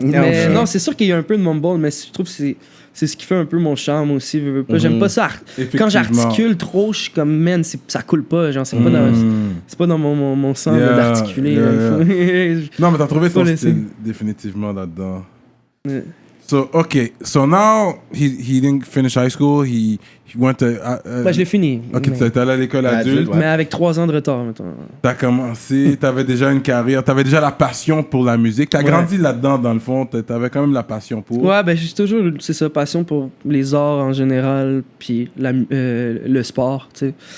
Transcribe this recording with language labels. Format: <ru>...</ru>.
<fr>Mais non, c'est sûr qu'il y a un peu de mumble, mais je trouve que c'est ce qui fait un peu mon charme aussi. J'aime pas ça. Quand j'articule trop, je suis comme, man, ça coule pas. Genre, c'est pas dans mon sang d'articuler. Non, mais t'as trouvé ton style définitivement là-dedans.</fr> <en>So, okay. So now, he didn't finish high school. He went to...</en> <fr>je l'ai fini. Ok, tu étais allé à l'école adulte. Mais avec 3 ans de retard, maintenant. T'as commencé, t'avais déjà une carrière, t'avais déjà la passion pour la musique. T'as grandi là-dedans, dans le fond. T'avais quand même la passion pour... Ouais, ben j'ai toujours, c'est ça, passion pour les arts en général, puis le sport, tu sais.</fr>